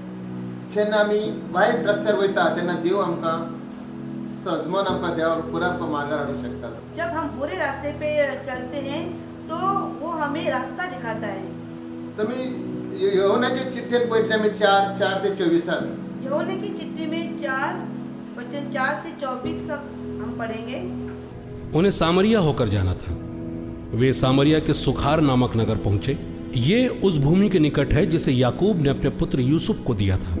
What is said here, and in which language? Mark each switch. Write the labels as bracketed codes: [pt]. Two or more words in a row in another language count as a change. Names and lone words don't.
[kok] जेन्ना आमी वायट रस्त्यार वयता तेन्ना देव आमकां सजमोन आमकां देवाक पुरा आमकां मार्गार हाडूंक शकता. [hi] जब हम बुरे रास्ते पे चलते हैं तो वो हमें रास्ता दिखाता है. [kok] तुमी योहानाचे चिठ्ठेन पळयतले आमी 4:4-24. [hi] यूहन्ना की चिट्ठी में 4 से 24 तक हम पढ़ेंगे. उन्हें सामरिया होकर जाना था. वे सामरिया के सुखार नामक नगर पहुंचे. ये उस भूमि के निकट है जिसे याकूब ने अपने पुत्र यूसुफ को दिया था.